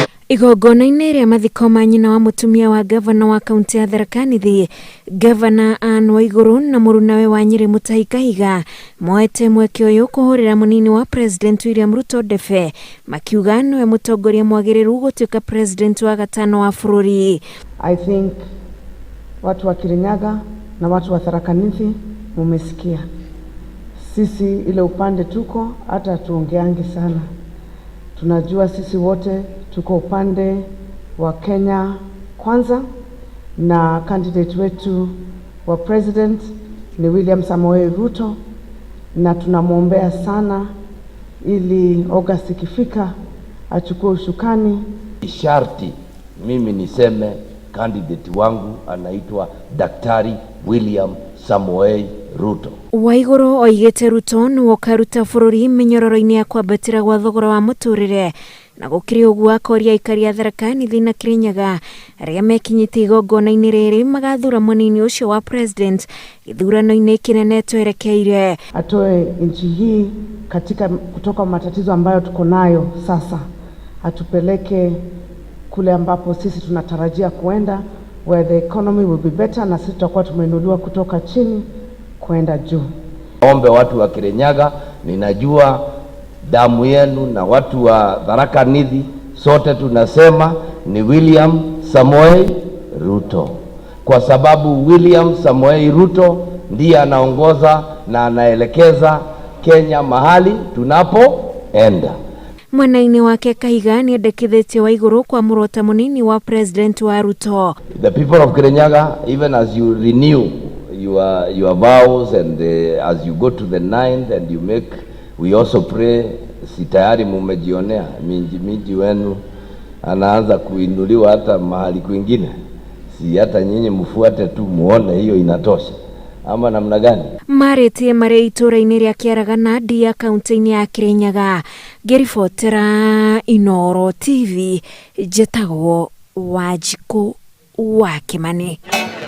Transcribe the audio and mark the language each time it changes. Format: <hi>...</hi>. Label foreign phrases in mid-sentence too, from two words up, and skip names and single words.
<ki>Igongona-inĩ rĩa mathiko ma nyina wa mutumia wa gavana wa kaunti ya Tharaka Nithi, gavana Waiguru na mũrunawe wa Nyeri Mutahi Kahiga moete mweke ũyũ kũhũrĩra mũnini wa President William Ruto ndebe, makiuga nĩwe mũtongoria mwagĩrĩru gũtuĩka president wa gatano wa bũrũri.</ki> <en>I think</en> <sw>watu wa Kirinyaga na watu wa Tharaka Nithi mumesikia. Sisi ile upande tuko hata tuongeangi sana. Tunajua sisi wote tuko upande wa Kenya kwanza, na candidate wetu wa president ni William Samoei Ruto, na tunamwombea sana ili August ikifika achukue ushukani. Sharti mimi niseme candidate wangu anaitwa Daktari William Samoei Ruto.</sw> <ki>Waiguru oigĩte Ruto nĩwe ũkaruta bũrũri mĩnyororo-inĩ ya kwambatĩra gwa thogora wa mũtũrĩre, na gũkĩrĩ ũguo akoria aikari a Tharaka Nithi na Kirinyaga arĩa mekinyĩtie igongona-inĩ rĩrĩ magathura mũnini ũcio wa president gĩthurano-inĩ kĩnene twerekeire.</ki> <sw>Atoe nchi hii kutoka matatizo ambayo tuko nayo sasa, atupeleke kule ambapo sisi tunatarajia kuenda,</sw> <en>where the economy will be better,</en> <sw>na sisi tutakuwa tumeinuliwa kutoka chini kwenda juu. Ombe watu wa Kirinyaga, ninajua damu yenu, na watu wa Tharaka Nithi, sote tunasema ni William Samoei Ruto, kwa sababu William Samoei Ruto ndiye anaongoza na anaelekeza Kenya mahali tunapoenda.</sw> <ki>Mwena-inĩ wake Kahiga nĩ endekithĩtie Waiguru kwa mũrota mũnini wa president wa Ruto.</ki> <en>The people of Kirinyaga, even as you renew your vows and as you go to the 9th and you make, we also pray,</en> <sw>si tayari mumejionea miji wenu anaanza kuinuliwa hata mahali kwingine, si hata nyinyi mfuate tu muone hiyo inatosha ama namna gani?</sw> <ki>Marĩtie marĩ itũra-inĩ rĩa Kĩaragana ya kaunti-inĩ ya Kirinyaga. Ngĩribotera Inooro TV, njĩtagwo Wanjikũ wa Kĩmani.</ki>